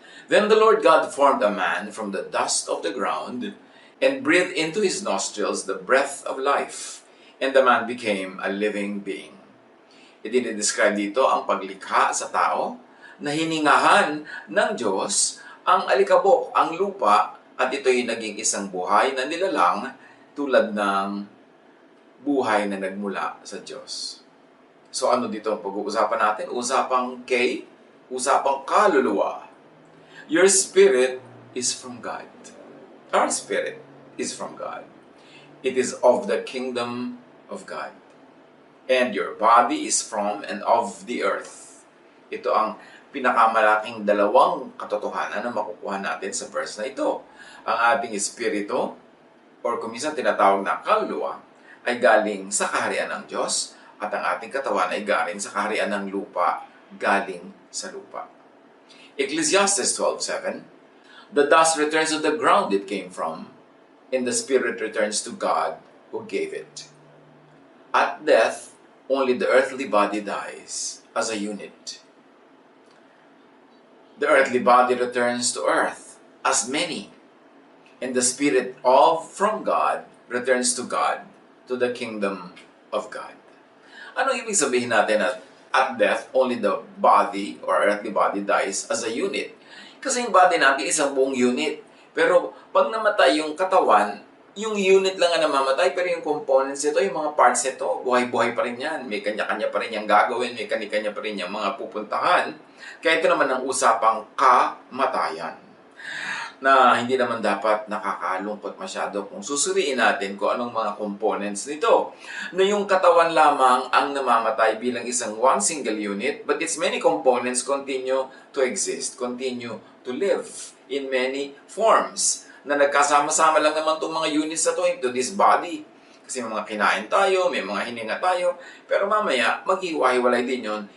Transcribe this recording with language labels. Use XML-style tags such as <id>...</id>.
<en>Then the Lord God formed a man from the dust of the ground and breathed into his nostrils the breath of life, and the man became a living being.</en> <tl>Idinidescribe dito ang paglikha sa tao na hiningahan ng Diyos ang alikabok, ang lupa, at ito'y naging isang buhay na nilalang tulad ng buhay na nagmula sa Diyos. So ano dito ang pag-uusapan natin? Usapang K, usapang kaluluwa.</tl> <en>Your spirit is from God. Our spirit is from God. It is of the kingdom of God. And your body is from and of the earth.</en> <tl>Ito ang pinakamalaking dalawang katotohanan na makukuha natin sa verse na ito. Ang ating espiritu, or kung minsan tinatawag na kaluluwa, ay galing sa kaharian ng Diyos, at ang ating katawan ay galing sa kaharian ng lupa, galing sa lupa.</tl> <en>Ecclesiastes 12:7, the dust returns to the ground it came from, and the spirit returns to God who gave it. At death, only the earthly body dies as a unit. The earthly body returns to earth as many, and the spirit from God returns to God, to the kingdom of God.</en> <tl>Ano ibig sabihin natin</tl> <en>at death, only the body or earthly body dies as a unit?</en> <tl>Kasi yung body natin isang buong unit. Pero pag namatay yung katawan, yung unit lang ang namamatay, pero yung components nito, yung mga parts nito, buhay-buhay pa rin yan. May kanya-kanya pa rin yung gagawin, may kanya-kanya pa rin yung mga pupuntahan. Kaya ito naman ang usapang kamatayan, na hindi naman dapat nakakalungkot masyado kung susuriin natin kung anong mga components nito. Na yung katawan lamang ang namamatay bilang isang</tl> <en>one single unit, but its many components continue to exist, continue to live in many forms.</en> <tl>Na nagkasama-sama lang naman itong mga units na to</tl> <en>into this body.</en> <tl>Kasi may mga kinain tayo, may mga hininga tayo, pero mamaya maghiwa-hiwalay din yun.</tl>